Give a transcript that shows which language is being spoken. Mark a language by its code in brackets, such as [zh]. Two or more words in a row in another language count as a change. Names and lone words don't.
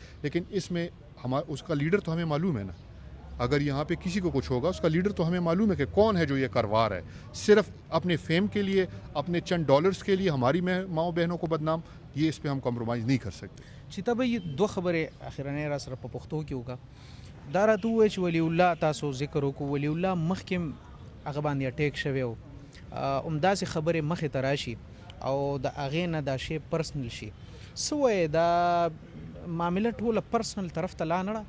[ur] لیکن اس میں اس کا لیڈر تو ہمیں معلوم ہے نا. اگر یہاں پہ کسی کو کچھ ہوگا اس کا لیڈر تو ہمیں معلوم ہے کہ کون ہے جو یہ کروا رہا ہے. صرف اپنے فیم کے لیے, اپنے چند ڈالرز کے لیے ہماری ماؤں بہنوں کو بدنام, یہ اس پہ ہم کمپرومائز نہیں کر سکتے. [ps] چیتا بھائی, [ur] دو خبریں [ps] اخیرانه را سره په پښتو کې وکړه. دا راته ووایي چې ولی الله تاسو ذکر وکړو, ولی الله مخکې هغه باندې اټیک شوی و, همداسې خبرې مخې ته راشي او د هغې نه دا شی پرسنل شي, څه وایې دا معامله ټوله پرسنل طرف ته لا نړه؟